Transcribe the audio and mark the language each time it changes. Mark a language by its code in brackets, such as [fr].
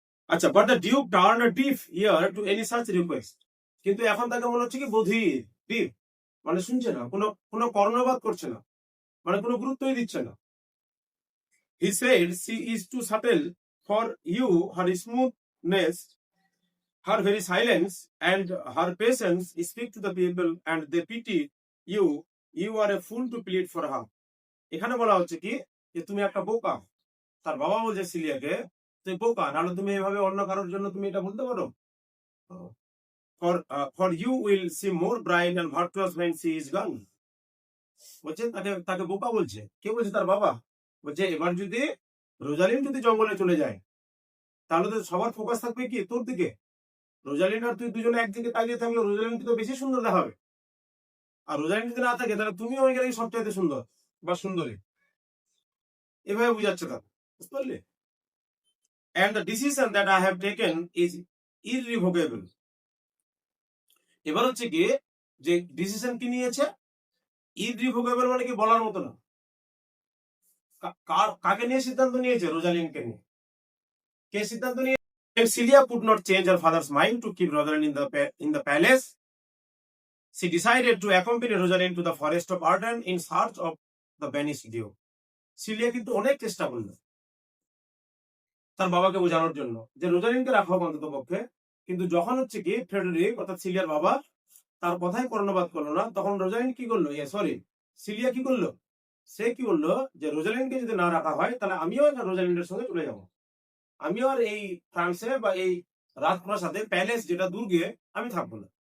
[en] আচ্ছা, but the duke turn a deaf ear to any such request. [bn] কিন্তু এখন তাকে মনে হচ্ছে কি বধির, ডিফ মানে শুনছে না, কোনো কোনো কর্ণপাত করছে না, মানে কোনো গুরুত্বই দিচ্ছে না। [en] He said she is too subtle for you, her smoothness, her very silence, and her patience speak to the people, and they pity you. You are a fool to plead for her. [bn] এখানে বলা হচ্ছে কি যে তুমি একটা বোকা। তার বাবা বলছে সিলিয়াকে, তুমি বোকা, নাহলে তুমি এভাবে অন্য কারোর জন্য তুমি এটা বলতে পারো? [en] For you will seem more bright and virtuous when she is gone. [bn] বলছে তাকে তাকে বোকা বলছে। কে বলছে? তার বাবা বলছে এবার যদি রোজালিন যদি জঙ্গলে চলে যায় তাহলে তো সবার ফোকাস থাকবে কি তোর দিকে। রোজালিন আর তুই দুজনে একদিকে তাকিয়ে থাকলে রোজালিনকে তো বেশি সুন্দর দেখাবে, আর রোজালিন যদি না থাকে তাহলে তুমিও ওই গেলে সবচাইতে সুন্দর বা সুন্দরী। এভাবে বুঝাচ্ছে তার, বুঝতে পারলি? [en] And the decision that I have taken is irrevocable. [bn] এবার হচ্ছে কি যে ডিসিশন কি নিয়েছে, ইররিভোকেবল মানে কি বলার মতো না। কাকে নিয়ে সিদ্ধান্ত নিয়েছে? রোজালিনকে নিয়ে। কে সিদ্ধান্ত নিয়ে? [en] Celia could not change her father's mind to keep Rosalind in the palace. She decided to accompany Rosalind to the forest of Arden in search of the banished Duke. [bn] Cilia কিন্তু অনেক চেষ্টা করলো তার বাবাকে বোঝানোর জন্য যে রোজালিনকে রাখা হোক অন্তত পক্ষে, কিন্তু যখন হচ্ছে কি ফ্রেডরিক অর্থাৎ সিলিয়ার বাবা তার কথাই কর্ণপাত করলো না, তখন রোজালিন কি করলো, সিলিয়া কি করলো, সে কি বললো যে রোজালিনকে যদি না রাখা হয় তাহলে আমিও রোজালিনের সঙ্গে চলে যাবো, আমিও আর এই ফ্রান্সে বা এই রাজপ্রাসাদে প্যালেস যেটা দুর্গে আমি থাকবো না।